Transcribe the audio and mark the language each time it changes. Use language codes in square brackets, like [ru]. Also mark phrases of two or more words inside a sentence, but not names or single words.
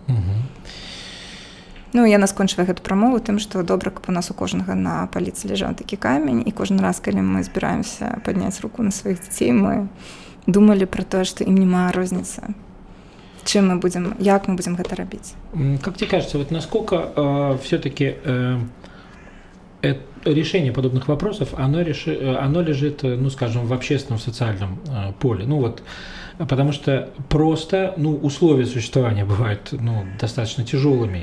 [be] Яна скончыла гэту прамову тым, што добра, каб у нас у кожнага на паліцы ляжаў такі камень, і кожны раз, калі мы збіраемся падняць руку на сваіх дзяцей, мы думалі пра тое, што ім няма розніцы. Як мы будем гэта рабіць? [ru] Как тебе кажется, вот насколько все-таки решение подобных вопросов, оно лежит, скажем, в общественном, социальном поле? Потому что просто, условия существования бывают, достаточно тяжелыми.